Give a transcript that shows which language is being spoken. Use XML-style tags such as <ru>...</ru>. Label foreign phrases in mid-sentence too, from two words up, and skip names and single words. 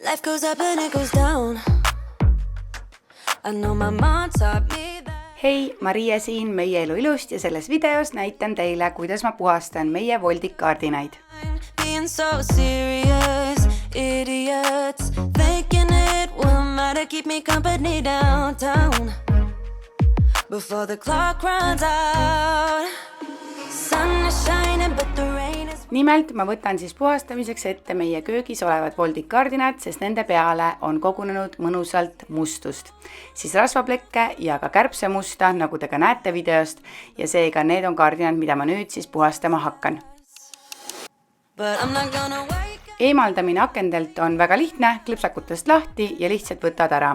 <en>Life goes up and it goes down. I know my mom taught me that.</en> <et>Hei, Maria siin meie elu ilust ja selles videos näitan teile, kuidas ma puhastan meie voldikardinaid.</et> <en>Being so serious, idiots thinking it will matter, keep me company downtown before the clock runs out. Sun is shining but the rain is.</en> <et>Nimelt ma võtan siis puhastamiseks ette meie köögis olevad voldikardinad, sest nende peale on kogunenud mõnusalt mustust. Siis rasvaplekke ja ka kärbsemusta, nagu te ka näete videost, ja seega need on kardinad, mida ma nüüd siis puhastama hakkan. Eemaldamine akendelt on väga lihtne, klõpsakutest lahti ja lihtsalt võtad ära.</et>